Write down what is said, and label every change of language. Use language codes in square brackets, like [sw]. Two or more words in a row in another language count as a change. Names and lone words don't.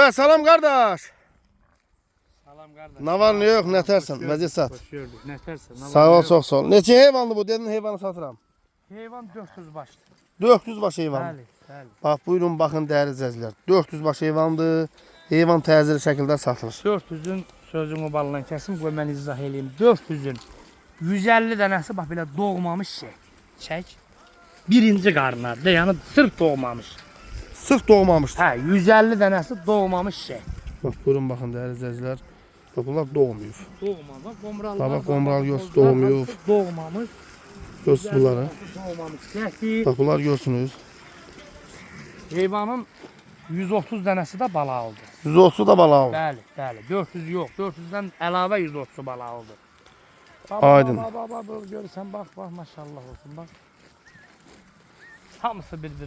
[tr] Evet, salam kardeş. Salam kardeş. Ne var ne yok, ne tersin? Vəziyyət sat. Hoş gördük. Ne tersin? Sağ ol, çok sağ ol. [az] Neçə heyvanlı bu? Dedin heyvanı satıram. Heyvan 400 başlı. 400 baş heyvan. Bəli, bəli. [tr] Bak buyurun bakın değerli izleyiciler. [az] 400 baş heyvandır. Heyvan təzəli şəkildə satılır. 400'ün sözümü ballan kəsim, qoy mən izah eləyim. 400'ün 150 dənəsi bax belə doğmamış şey. Çək. Birinci qarnlarda, yəni sırf doğmamış. Sırf doğmamışdır. Hə, 150 dənəsi doğmamış şey. [tr] Bak buyurun bakın değerli izleyiciler. Bak bunlar doğmuyor. [az] Doğmamış, qomral. [tr] Bak qomral göz doğmuyor. [az] Doğmamış. Göz bunları. Doğmamış. Qəti. [tr] Bak bunlar görsünüz. [az] Heyvanın 130 dənəsi də bala aldı. 130 da bala aldı. Bəli, bəli. 400 yox. 400-dən əlavə 130 bala aldı. Aydın. Baba, görürsən, bax, maşallah olsun, bax. Hamısı bir-birindən gözəldir.